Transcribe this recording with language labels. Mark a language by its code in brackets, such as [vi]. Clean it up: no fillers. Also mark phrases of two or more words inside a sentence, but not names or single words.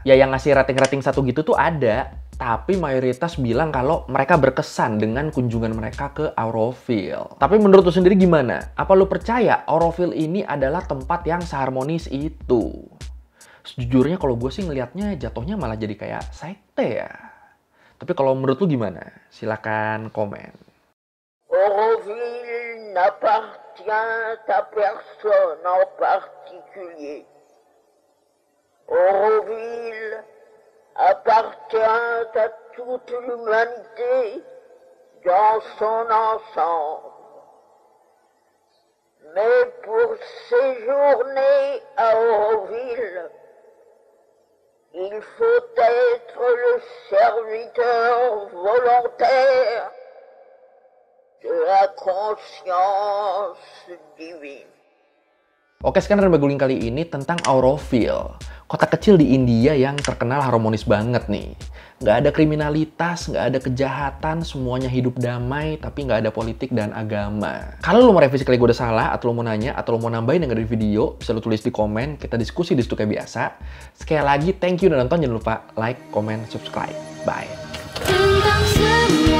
[id] Ya yang ngasih rating-rating 1 gitu tuh ada, tapi mayoritas bilang kalau mereka berkesan dengan kunjungan mereka ke Auroville. Tapi menurut lu sendiri gimana? Apa lu percaya Auroville ini adalah tempat yang seharmonis itu? Sejujurnya kalau gue sih ngelihatnya jatuhnya malah jadi kayak sekte ya. Tapi kalau menurut lu gimana? Silakan komen. [fr] Auroville n'appartient à personne en particulier. Auroville appartient à toute l'humanité dans son ensemble. Mais pour séjourner à Auroville, il faut être le serviteur volontaire de la conscience divine. [id] Oke, sekarang Baguling kali ini tentang Auroville, kota kecil di India yang terkenal harmonis banget nih. Nggak ada kriminalitas, nggak ada kejahatan, semuanya hidup damai, tapi nggak ada politik dan agama. Kalau lo mau revisi kali gue udah salah, atau lo mau nanya, atau lo mau nambahin yang ada di video, bisa lo tulis di komen, kita diskusi di situ kayak biasa. Sekali lagi, [en] thank you [id] udah nonton, jangan lupa [en] like, comment, subscribe. [id] Bye!